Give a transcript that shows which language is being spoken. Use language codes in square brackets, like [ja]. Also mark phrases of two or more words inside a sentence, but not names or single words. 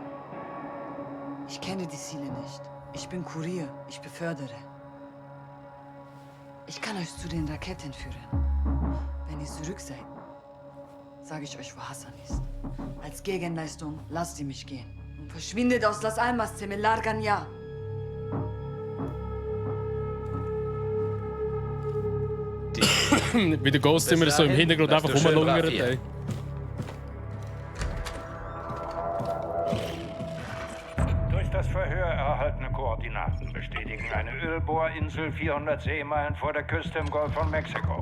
[de] Ich kenne die Ziele nicht. Ich bin Kurier, ich befördere. Ich kann euch zu den Raketen führen. Wenn ihr zurück seid, sage ich euch, wo Hassan ist. Als Gegenleistung lasst ihr mich gehen. Und verschwindet aus Las Almas, [es] se me largan ya. [de] Wie der Ghost immer so im Hintergrund einfach rumlungert, ey. Durch das Verhör erhaltene Koordinaten bestätigen eine Ölbohrinsel 400 Seemeilen vor der Küste im Golf von Mexiko.